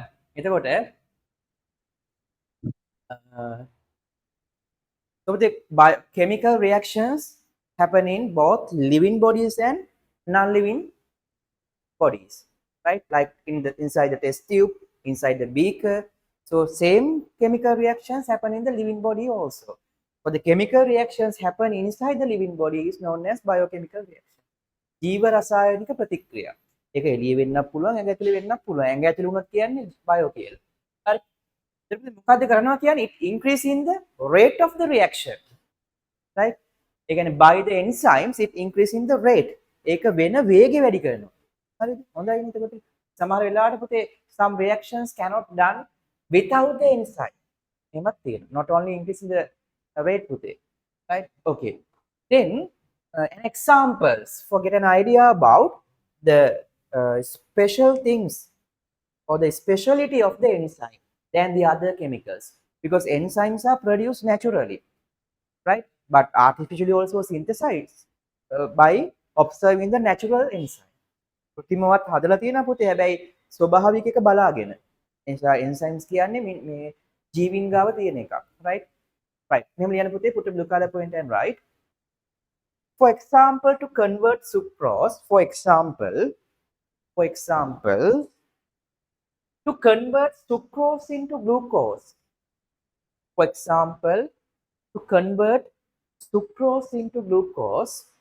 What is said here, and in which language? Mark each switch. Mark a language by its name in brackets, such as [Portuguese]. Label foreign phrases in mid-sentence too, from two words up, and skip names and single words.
[English] එතකොට so the chemical reactions happen in both living bodies and non-living bodies, right? Like inside the test tube, inside the beaker. So same chemical reactions happen in the living body also. But the chemical reactions happen inside the living body is known as biochemical reaction. [Sinhala] ජීව රසායනික ප්‍රතික්‍රියා. ඒක එළිය වෙන්නත් පුළුවන්, ඇඟ ඇතුලේ වෙන්නත් පුළුවන්. ඇඟ ඇතුලේ වුණත් කියන්නේ බයෝ කියලා. හරි. ඊට මොකද්ද කරනවා කියන්නේ [English] it increasing the rate of the reaction. Right? [Sinhala] ඒ කියන්නේ [English] by the enzymes it increasing the rate. [Sinhala] ඒක වෙන වේගය වැඩි කරනවා. හරිද? හොඳයි නේද එතකොට? සමහර වෙලාවට පුතේ [English] some reactions cannot done without the enzyme. [Sinhala] එහෙමත් තියෙනවා. [English] Not only increasing the rate පුතේ. Right? Okay. Then an examples for get an idea about the special things or the speciality of the enzyme than the other chemicals, because enzymes are produced naturally, right, but artificially also synthesized by observing the natural enzyme. [Sinhala] කෘත්‍රිමවත් හදලා තියෙනවා පුතේ, හැබැයි ස්වභාවික එක බලාගෙන. එනිසා enzymes කියන්නේ මේ ජීවීන් ගාව තියෙන එකක්, right? මෙහෙම ලියන්න පුතේ, [English] put a blue color point and write. For example, to convert sucrose, for example, to convert sucrose into glucose, For example, to convert sucrose into glucose,